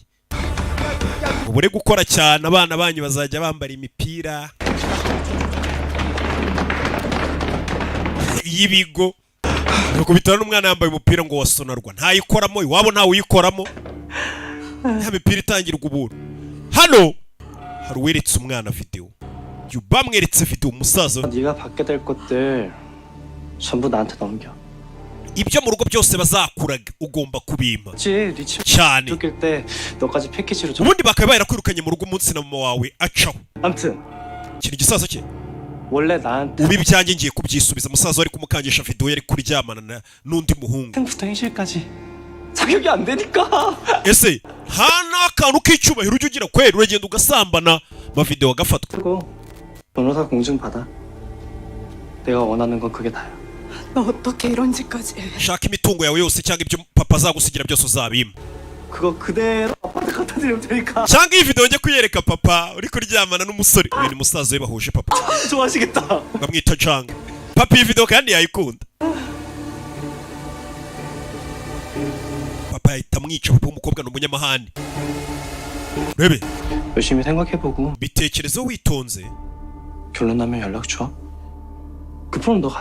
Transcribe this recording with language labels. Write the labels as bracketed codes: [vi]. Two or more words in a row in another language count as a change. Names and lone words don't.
[rw] ubure gukora cyane abana banyu bazajya bambara imipira y'ibigo nuko bitana n'umwana yambaye umupira ngo wasonarwa ntayikoramo iwabo ntawe uyikoramo nta mipira itangirwa ubuntu. hano hari uweretse umwana video bamweretse video umusaza. [ko] 네가 받게 될 것들 전부 나한테 넘겨. [rw] ibyo mu rugo byose bazakuraga ugomba kubima [ko] 리치 [rw] cyane. [ko] 쫓길 때 너까지 패키지로 줘. [rw] ubundi bakaba barakwirukanye mu rugo umunsi na mama wawe acaho [ko] 아무튼 [rw] kiri gisaza cye. [ko] 원래 나한테 [rw] ubi byanjye ngiye kubyisubiza. umusaza wari kumukangisha video yari kuryamana n'undi muhungu. [ko] 생부터 해실까지 자격이 안 되니까. [rw] ese hana akantu k'icyubahiro ujya ugira kweri uragenda ugasambana amavideo agafatwa. [ko] 그리고 변호사 공증 받아. 내가 원하는 건 그게 다야. 너 어떻게 이런 짓까지 해? [rw] shaka imitungo yawe yose cyangwa ibyo papa azagusigira byose uzabima [ko] 그거 그대로 아빠한테 갖다 드리면 되니까. [rw] cyangwa iyi video njye kuyereka papa uri kuryamana n'umusore. uyu ni musaza we bahuje papa [ko] 좋아하시겠다. [rw] bamwita Jang. papa iyi video kandi yayikunda. papa yahita amwica. papa w'umukobwa ni umunyamahane. rebe [ko] 열심히 생각해보고 [rw] bitekerezo witonze [ko] 결론 나면 연락 줘. 그 폰은 너 가져.